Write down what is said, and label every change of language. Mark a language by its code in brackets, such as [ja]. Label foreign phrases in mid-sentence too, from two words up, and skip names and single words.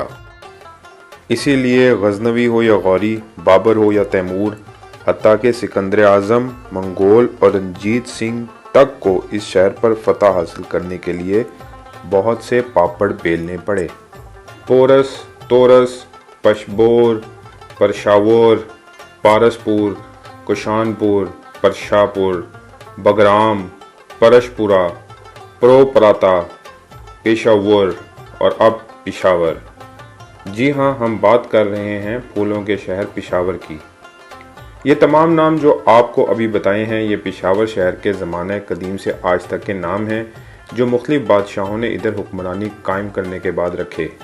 [ur] اسی لیے غزنوی ہو یا غوری، بابر ہو یا تیمور، حتیٰ کہ سکندر اعظم، منگول اور رنجیت سنگھ تک کو اس شہر پر فتح حاصل کرنے کے لیے بہت سے پاپڑ بیلنے پڑے۔ پورس، تورس، پشبور، پرشاور، پارسپور، کشانپور، پرشاپور، بگرام، پرشپورہ، پروپراتا، پیشاور اور اب پشاور۔ جی ہاں، ہم بات کر رہے ہیں پھولوں کے شہر پشاور کی۔ یہ تمام نام جو آپ کو ابھی بتائے ہیں، یہ پشاور شہر کے زمانہ قدیم سے آج تک کے نام ہیں جو مختلف بادشاہوں نے ادھر حکمرانی قائم کرنے کے بعد رکھے۔